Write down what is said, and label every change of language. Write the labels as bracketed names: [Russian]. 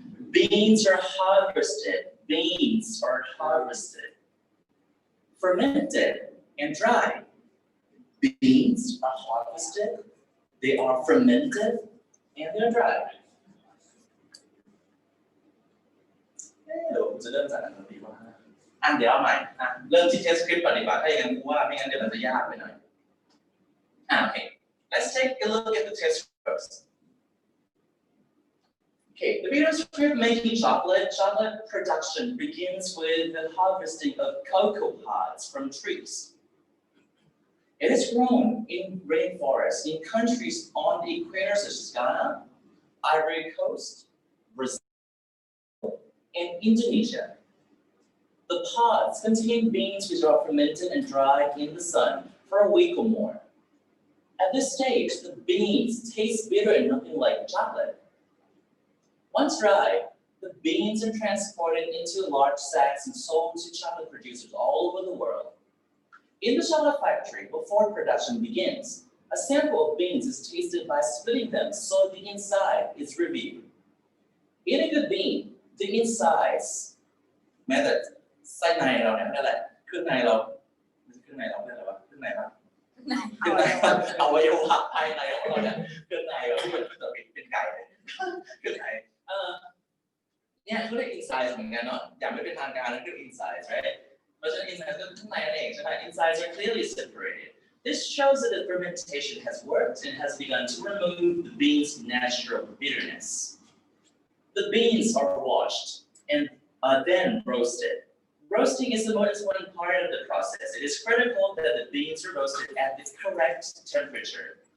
[English] Beans are harvested. Beans are harvested, fermented, and dried. Beans are harvested, they are fermented, and they're dried. [Thai] เดี๋ยวผมจะเริ่มจากอันนี้ว่าเดี๋ยวเอาใหม่เริ่มที่ test script ก่อนดีกว่าถ้าอย่างนั้นกูว่าไม่งั้นเดี๋ยวมันจะยากไปหน่อย [English] Okay, let's take a look at the test script first. Okay, the video script making chocolate production begins with the harvesting of cocoa pods from trees. It is grown in rainforests in countries on the equator such as Ghana, Ivory Coast, Brazil, and Indonesia. The pods contain beans which are fermented and dried in the sun for a week or more. At this stage, the beans taste bitter and nothing like chocolate. Once dry, the beans are transported into large sacks and sold to chocolate producers all over the world. In the chocolate factory, before production begins, a sample of beans is tasted by splitting them so the inside is reviewed. In a good bean, the insides, [Thai] แม้แต่ไส้ในเราเนี่ยนั่นแหละเครื่องในเราเครื่องในเราเรียกอะไรวะเครื่องในปะเครื่องในอวัยวะภายในของเราเนี่ยเครื่องในแบบที่มันเป็นไก่เครื่องในเนี่ยเขาเรียก insides เหมือนกันเนาะอย่างไม่เป็นทางการนั่นคือ insides right เพราะฉะนั้น insides ก็ข้างในนั่นเองใช่ไหม [English] insides are clearly separated. This shows that the fermentation has worked and has begun to remove the beans' natural bitterness. The beans are washed and then roasted. Roasting is the most important part of the process. It is critical that the beans are roasted at the correct temperature.